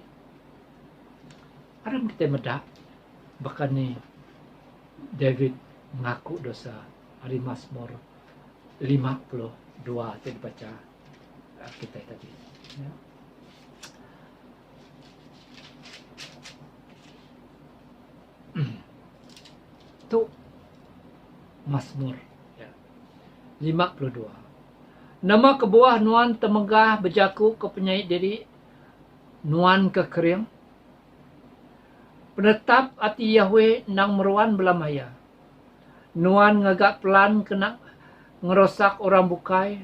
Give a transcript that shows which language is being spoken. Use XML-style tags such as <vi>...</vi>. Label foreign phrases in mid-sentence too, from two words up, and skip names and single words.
<iba>Ada kita medak bahkan nih David ngaku dosa hari Mazmur 52 yang dibaca kita tadi. Ya. Itu Mazmur ya. 52. Nama kebuah nuan temegah bejaku ke penyait diri nuan kekering. Penetap ati Yahweh nang meruan belamaya. Nuan ngagak pelan kena ngerosak orang bukai.</iba>